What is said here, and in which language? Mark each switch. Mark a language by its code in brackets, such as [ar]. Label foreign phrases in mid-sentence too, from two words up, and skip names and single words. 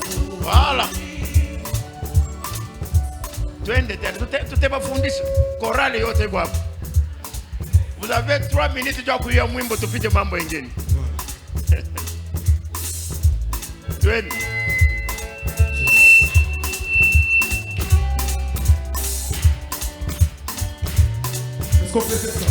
[fr] Voilà. [sw] Twende tena, tutawafundisha korali yote hapo. [fr] Vous avez 3 minutes [sw] ya kuimba mwimbo tupite mambo mengine. Twende. [fr] Est-ce qu'on fait ça?